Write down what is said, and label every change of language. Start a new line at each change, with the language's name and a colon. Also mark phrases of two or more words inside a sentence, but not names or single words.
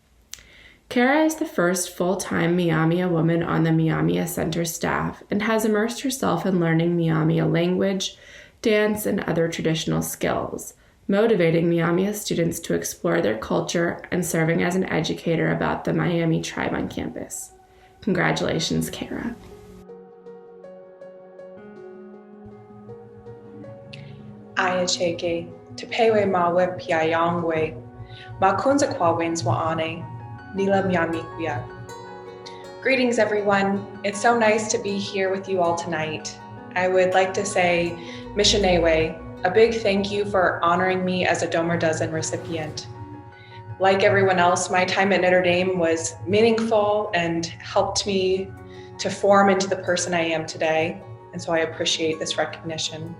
English: Kara is the first full-time Miami woman on the Miami Center staff and has immersed herself in learning Miami language, dance, and other traditional skills, motivating Miami students to explore their culture and serving as an educator about the Miami tribe on campus. Congratulations, Kara.
Miami: Ayacheke, Tepewe Mawe Piayongwe, Makunza Kwawins Waane, Nila Miamikuya.
English: Greetings, everyone. It's so nice to be here with you all tonight. I would like to say, Missionewe, a big thank you for honoring me as a Domer Dozen recipient. Like everyone else, my time at Notre Dame was meaningful and helped me to form into the person I am today, and so I appreciate this recognition.